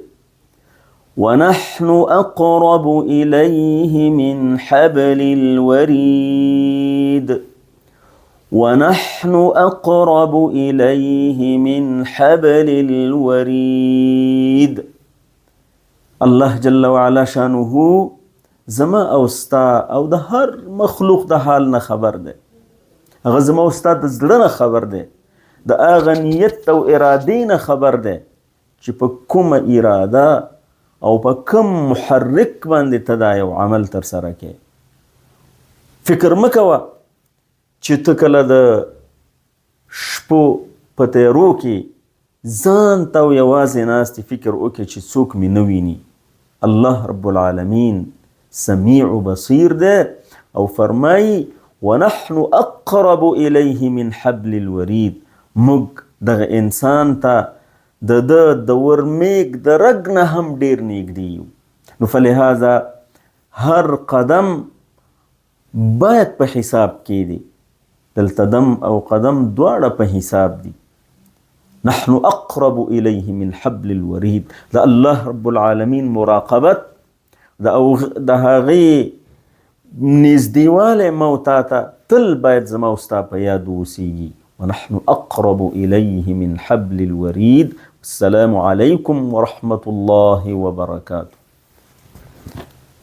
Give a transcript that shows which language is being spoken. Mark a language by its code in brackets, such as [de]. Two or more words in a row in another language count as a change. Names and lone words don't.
[ar] ونحن أقرب إليه من حبل الوريد. ونحن أقرب إليه من حبل الوريد. [ps] الله جل وعلا شانه زما او ستا او د هر مخلوق د حال نه خبر ده. هغه زما او ستا د زړه نه خبر ده، د هغه نیت او ارادې نه خبر ده چې په کومه اراده او په کوم محرک باندې ته دا یو عمل تر سره کې. فکر مکوه چې ته کله د شپو په تیرو کې ځان ته یوازې ناستې فکر وکړې چې څوک مې نه ویني. الله رب العالمین سمیع بصیر ده او فرمایي [ar] ونحن اقرب الیه من حبل الورید. [ps] موږ دغه انسان ته د ورمیږ د رګ نه هم ډیر نږدې یو. نو فلهذا هر قدم باید په حساب کې دی. دلته دم او قدم دواړه په حساب دي. [ar] نحن اقرب الیه من حبل الورید. [ps] د الله رب العالمین مراقبت د هغې نږدېوالی موتا ته تل باید زما او ستا په یاد اوسیږي. [ar] ونحن اقرب الیه من حبل الورید. السلام علیکم ورحمة الله وبرکاته.